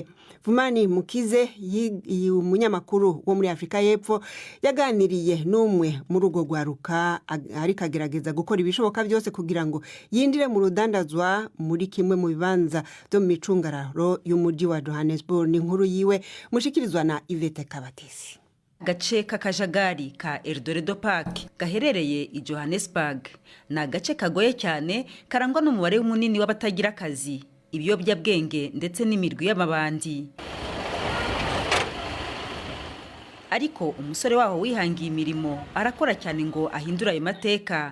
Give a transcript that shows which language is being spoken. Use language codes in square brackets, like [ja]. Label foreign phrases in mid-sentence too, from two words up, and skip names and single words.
[rn] Vumani Mukize umunyamakuru wo muri Afrika y'Epfo yaganiriye n'umwe muri urwo gwaruka ariko agerageza gukora ibishoboka byose kugira ngo yindire mu rudandazwa muri kimwe mu bibanza byo mu micungararo y'umujyi wa Johannesburg. Ni inkuru yiwe mushikirizwa na Ivete Kabatesi. Gace k'akajagari ka Eldoret Park gaherereye i Johannesburg na gace kagoye cyane karangwa n'umubare munini w'abatagira akazi, ibiyobyabwenge ndetse n'imirwi y'amabandi. Ariko umusore waho wihangiye imirimo arakora cyane ngo ahindura ayo mateka.